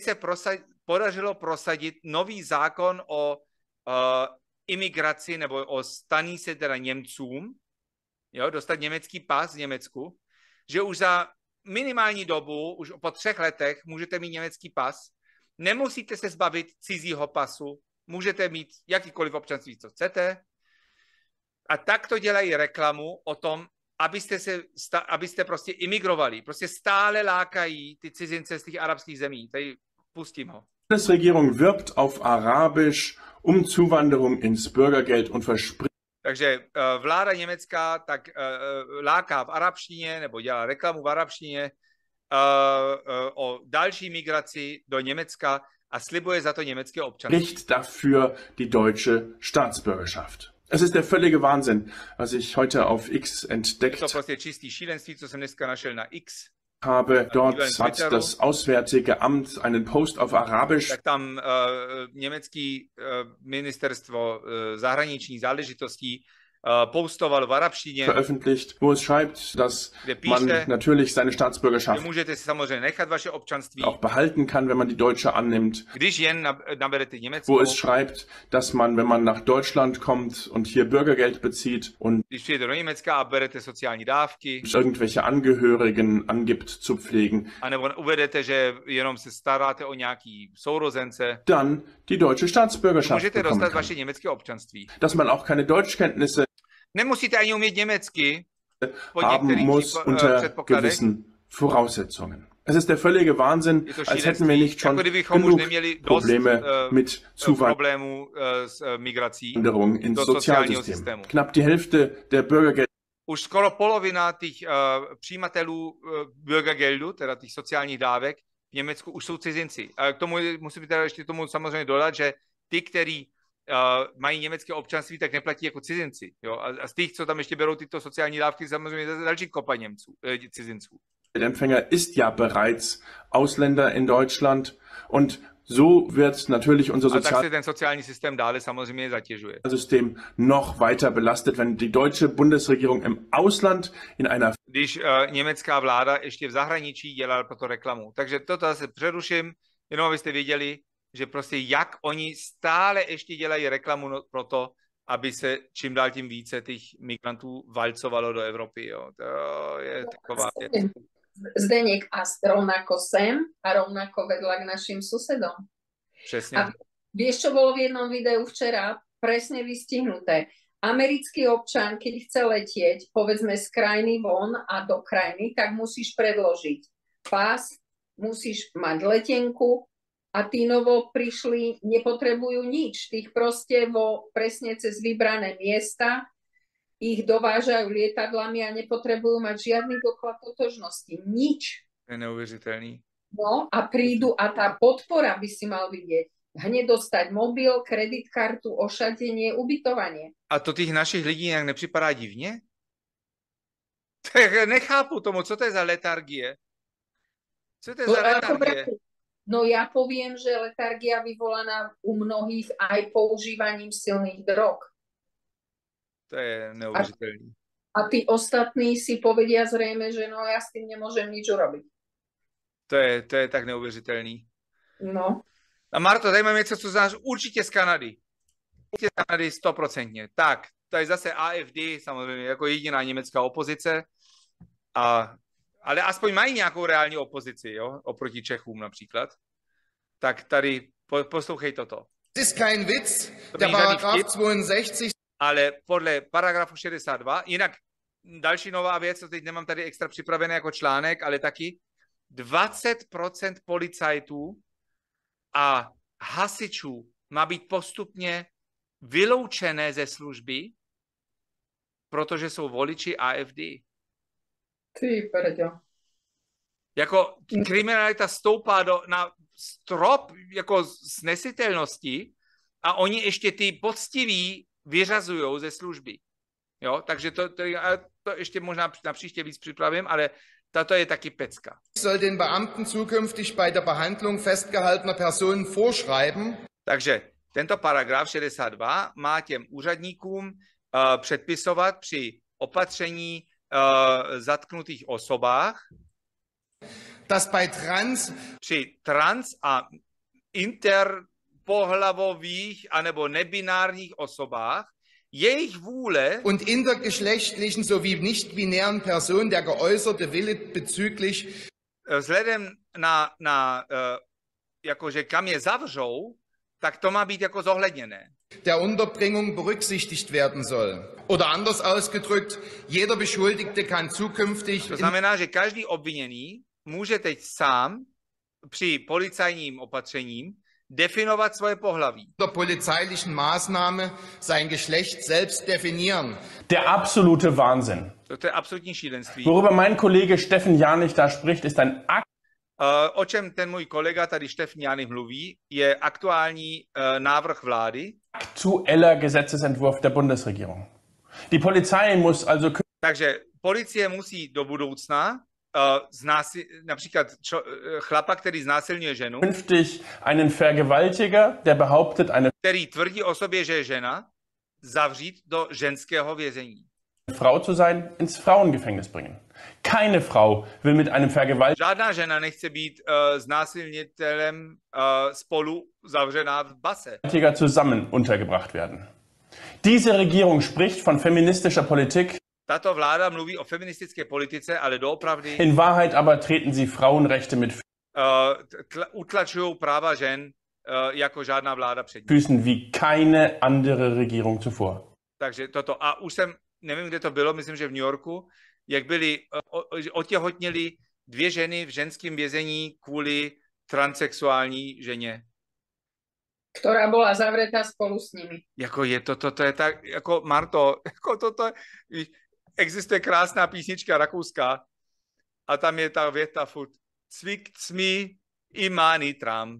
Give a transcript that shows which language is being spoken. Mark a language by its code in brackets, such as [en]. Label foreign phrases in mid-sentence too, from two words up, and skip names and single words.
[cs] se podařilo prosadit nový zákon o imigraci nebo o staní se teda Němcům, jo, dostat německý pas v Německu, že už za minimální dobu, už po 3 letech můžete mít německý pas, nemusíte se zbavit cizího pasu, můžete mít jakýkoliv občanství, co chcete. A tak to dělají reklamu o tom, abyste prostě imigrovali. Prostě stále lákají ty cizince z těch arabských zemí. Tady pustím ho. [de] Die Bundesregierung wirbt auf Arabisch Zuwanderung ins Bürgergeld und verspricht. [cs] Takže vláda německá tak láká v arabštině, nebo dělá reklamu v arabštině o další migraci do Německa a slibuje za to německé občanství. [de] Spricht dafür die deutsche Staatsbürgerschaft. Es ist der völlige Wahnsinn, was ich heute auf X entdeckt [cs] Je to prostě čistý šílenství, co jsem dneska našel na X. [de] Habe. Dort hat das Auswärtige Amt einen Post auf Arabisch. [cs] Tak tam německý ministerstvo zahraničních záležitostí postovalo v arabštině. [de] Veröffentlicht, wo es schreibt, dass man natürlich seine Staatsbürgerschaft [cs] můžete si samozřejmě nechat vaše občanství, [de] auch behalten kann, wenn man die deutsche annimmt. [cs] Když jen naberete německou. [de] Wo es schreibt, dass man, wenn man nach Deutschland kommt und hier Bürgergeld bezieht und [cs] když přijete do Německa a berete sociální dávky, [de] irgendwelche Angehörigen angibt zu pflegen, [cs] anebo uvedete, že jenom se staráte o nějaký sourozence, [de] dann die deutsche Staatsbürgerschaft [cs] můžete [de] bekommen [cs] dostat [de] kann. [cs] vaše německé občanství. [de] Dass man auch keine Deutschkenntnisse [cs] Nemusíte ani umět německy po [de] haben [cs] některých [de] muss unter [cs] předpokladech. [de] gewissen Voraussetzungen. Es ist der völlige Wahnsinn, [cs] Je to [de] als hätten wir nicht schon [cs] jako kdybychom už [de] genug [cs] neměli dost [de] Probleme mit [cs] problémů s migrací [de] Zuwanderung ins [cs] do sociálního [de] Sozialsystem. [cs] systému. [de] Knapp die Hälfte der Bürgergeld [cs] Už skoro polovina těch přijímatelů Bürgergeldu, teda těch sociálních dávek v Německu, už jsou cizinci. A k tomu musím teda ještě tomu samozřejmě dodat, že ty, kteří mají německé občanství, tak neplatí jako cizinci. Jo? A z těch, co tam ještě berou tyto sociální dávky, samozřejmě další kopa cizinců. [de] Empfänger ist ja bereits Ausländer in Deutschland und so wird natürlich unser [cs] A tak se ten sociální systém dále samozřejmě zatěžuje. [de] Sozialsystem noch weiter belastet, wenn die deutsche Bundesregierung im Ausland in einer [cs] Když německá vláda ještě v zahraničí dělala proto reklamu. Takže toto zase přeruším, jenom abyste věděli, že prostě jak oni stále ještě dělají reklamu pro to, aby se čím dál tím více těch migrantů valcovalo do Evropy. Jo. To je taková věc. Zdeněk, [sk] a rovnako sem a rovnako vedľa k našim susedom. [cs] Přesně. [sk] A vieš, čo bolo v jednom videu včera? Presne vystihnuté. Americký občan, keď chce letieť, povedzme z krajiny von a do krajiny, tak musíš predložiť pás, musíš mať letenku a tí novo prišli, nepotrebujú nič. Tých proste presne cez vybrané miesta ich dovážajú lietadlami a nepotrebujú mať žiadny doklad totožnosti. Nič. [cs] To je neuvěřitelný. [sk] No a prídu a tá podpora by si mal vidieť. Hneď dostať mobil, kreditkartu, ošatenie, ubytovanie. [cs] A to těch našich lidí nějak nepřipadá divně? Tak nechápu tomu, co to je za letargie. Co to je za letargie? [sk] No ja poviem, že letargia vyvolaná u mnohých aj používaním silných drog. [cs] To je neuvěřitelný. [sk] A tí ostatní si povedia zrejme, že no ja s tým nemôžem nič urobiť. [cs] To je tak neuvěřitelný. No. A Marto, tady mám něco, co znáš určitě z Kanady. Určitě z Kanady 100%. Tak, tady zase AfD, samozřejmě jako jediná německá opozice. Ale aspoň mají nějakou reální opozici, jo? Oproti Čechům například. Tak tady poslouchej toto. [de] Das ist kein Witz. Der Paragraph 62. [cs] Ale podle paragrafu 62, jinak další nová věc, co teď nemám tady extra připravené jako článek, ale taky 20% policajtů a hasičů má být postupně vyloučené ze služby, protože jsou voliči AfD. Ty prďo. Jako kriminalita stoupá na strop jako snesitelnosti a oni ještě ty poctiví vyřazují ze služby. Jo, takže to ještě možná na příště víc připravím, ale tato je taky pecka. [de] Soll den Beamten zukünftig bei der Behandlung festgehaltener Personen vorschreiben. [cs] Takže tento paragraf 62 má těm úředníkům předpisovat při opatření zatknutých osobách, při trans a interpohlavových anebo nebinárních osobách jejich vůle [de] und intergeschlechtlichen sowie nicht-binären Personen der geäußerte Wille bezüglich [cs] vzhledem na jakože kam je zavřou, tak to má být jako zohledněné. [de] Der Unterbringung berücksichtigt werden soll. Oder anders ausgedrückt, jeder Beschuldigte kann zukünftig... [cs] To znamená, že každý obviněný může teď sám při policajním opatřením definovat svoje pohlaví. [de] Der polizeilichen Maßnahme sein Geschlecht selbst definieren. Der absolute Wahnsinn. [cs] To je absolutní šílenství. [de] Worüber mein Kollege Steffen Janich da spricht, ist ein Akt. [cs] O čem ten můj kolega tady Steffen Janich mluví, je aktuální návrh vlády. [de] Aktueller Gesetzesentwurf der Bundesregierung. Die Polizei muss also... [cs] Takže policie musí do budoucna například chlapa, který znásilňuje ženu, [de] künftig einen Vergewaltiger, der behauptet, [cs] který tvrdí o sobě, že je žena, zavřít do ženského vězení. [de] Frau zu sein, ins Frauengefängnis bringen. Keine Frau will mit einem Vergewaltiger... [cs] Žádná žena nechce být znásilnitelem spolu zavřená v base. [de] ...zusammen untergebracht werden. Diese Regierung spricht von feministischer Politik. [cs] Tato vláda mluví o feministické politice, ale doopravdy... [de] In Wahrheit aber treten sie Frauenrechte mit... [cs] utlačují práva žen jako žádná vláda před ní. [de] ...Füßen wie keine andere Regierung zuvor. [cs] Takže toto. A už jsem, nevím, kde to bylo, myslím, že v New Yorku, jak byly, otěhotněly 2 ženy v ženském vězení kvůli transsexuální ženě. Která byla zavřetá spolu s nimi. Jako je to je tak, jako Marto, jako toto, existuje krásná písnička rakouská a tam je ta věta [de] furt cvikt mi i mány tram.